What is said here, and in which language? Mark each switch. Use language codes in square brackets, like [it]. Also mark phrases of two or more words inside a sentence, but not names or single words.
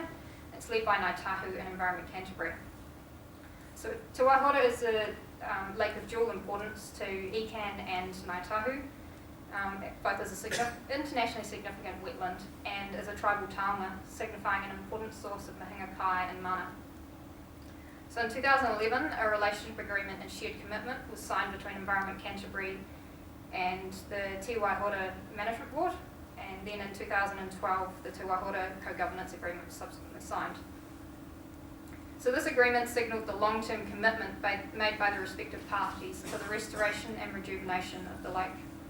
[en] It's led by Ngāi Tahu and Environment Canterbury. So Te Waihora is a lake of dual importance to ECAN and Ngāi Tahu, both as an internationally significant wetland and as a tribal taonga, signifying an important source of [mi] mahinga kai [en] and mana. So in 2011, a relationship agreement and shared commitment was signed between Environment Canterbury and the Te Waihora Management Board, and then in 2012, the Te Waihora Co-Governance Agreement was subsequently signed. So this agreement signalled the long-term commitment made by the respective parties to the restoration and rejuvenation of the lake.